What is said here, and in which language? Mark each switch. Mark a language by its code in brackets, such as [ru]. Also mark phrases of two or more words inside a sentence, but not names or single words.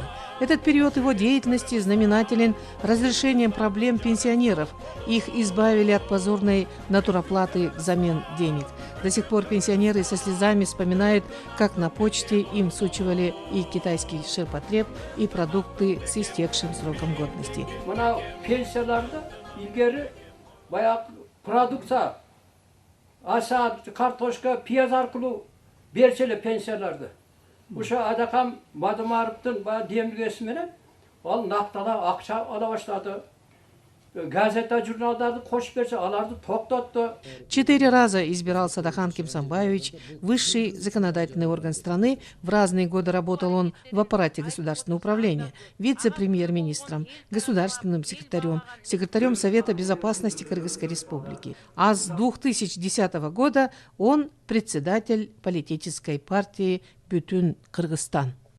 [ru] Этот период его деятельности знаменателен разрешением проблем пенсионеров. Их избавили от позорной натуроплаты взамен денег. До сих пор пенсионеры со слезами вспоминают, как на почте им всучивали и китайский ширпотреб, и продукты с истекшим сроком годности. [ky] Пенсияларда илгери баягы продукция, аса, картошка, пияз аркылуу берчү эле пенсияларды. Ошо Адакам Мадумаровдун баягы демилгеси менен ал накталап акча ала баштады. Газета, журналдарды кошуп берсе, аларды токтотту. [ru] 4 раза избирался Адахан Кимсанбаевич, высший законодательный орган страны. В разные годы работал он в аппарате государственного управления, вице-премьер-министром, государственным секретарем, секретарем Совета безопасности Кыргызской республики. А с 2010 года он председатель политической партии «Бютун Кыргызстан».